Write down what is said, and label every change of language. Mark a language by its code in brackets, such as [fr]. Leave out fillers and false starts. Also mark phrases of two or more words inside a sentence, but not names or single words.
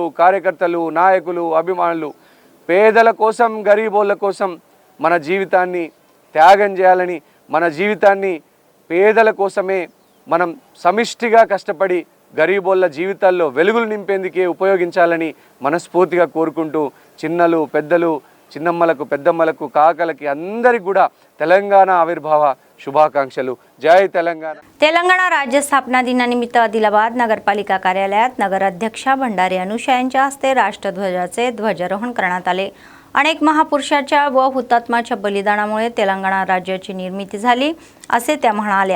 [te] కార్యకర్తలు, నాయకులు, అభిమానులు పేదల కోసం, గరీబోళ్ళ కోసం మన జీవితాన్ని త్యాగం చేయాలని, మన జీవితాన్ని పేదల కోసమే మనం సమిష్టిగా కష్టపడి గరీబోళ్ళ జీవితాల్లో వెలుగులు నింపేందుకే ఉపయోగించాలని మనస్ఫూర్తిగా కోరుకుంటూ చిన్నలు, పెద్దలు, చిన్నమ్మలకు, పెద్దమ్మలకు, కాకలకి అందరికి కూడా తెలంగాణ ఆవిర్భావ शुभाकांक्षलु. [mr] जय तेलंगाणा. तेलंगणा राज्य स्थापना दिनानिमित्त आदिलाबाद नगरपालिका कार्यालयात नगराध्यक्षा भंडारी अनुषा यांच्या हस्ते राष्ट्रध्वजाचे ध्वजारोहण करण्यात आले. अनेक महापुरुषांच्या व हुतात्म्याच्या बलिदानामुळे तेलंगणा राज्याची निर्मिती झाली असे त्या म्हणाल्या.